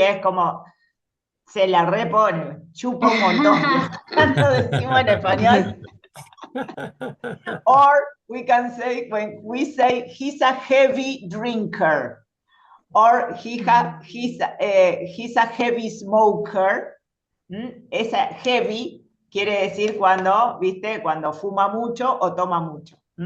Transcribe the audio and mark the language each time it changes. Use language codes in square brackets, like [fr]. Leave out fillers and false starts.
[es] Es como se la repone, chupa un montón. Tanto decimos en español. [en] Or we can say, when we say he's a heavy drinker, or he's a heavy smoker, [es] Esa heavy quiere decir cuando, ¿viste? Cuando fuma mucho o toma mucho.